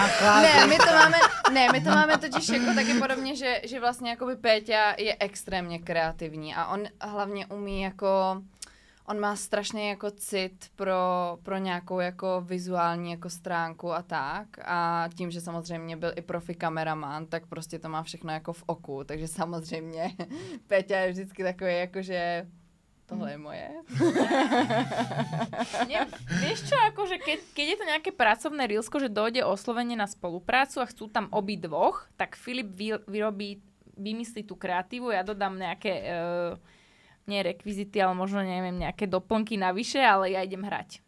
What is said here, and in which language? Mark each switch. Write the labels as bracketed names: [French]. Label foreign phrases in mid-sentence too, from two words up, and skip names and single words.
[Czech] My to máme totiž jako taky podobně, že vlastně jakoby Péťa je extrémně kreativní a on hlavně umí jako, on má strašně jako cit pro nějakou jako vizuální jako stránku a tak a tím, že samozřejmě byl i profi kameraman, tak prostě to má všechno jako v oku, takže samozřejmě Péťa je vždycky takový jako, že tohle je moje. [Slovak] Vieš čo, akože keď je to nejaké pracovné reelsko, že dojde oslovenie na spoluprácu a chcú tam obidvoch, tak Filip vymyslí tú kreatívu, ja dodám nejaké nie rekvizity, ale možno neviem, nejaké doplnky navyše, ale ja idem hrať.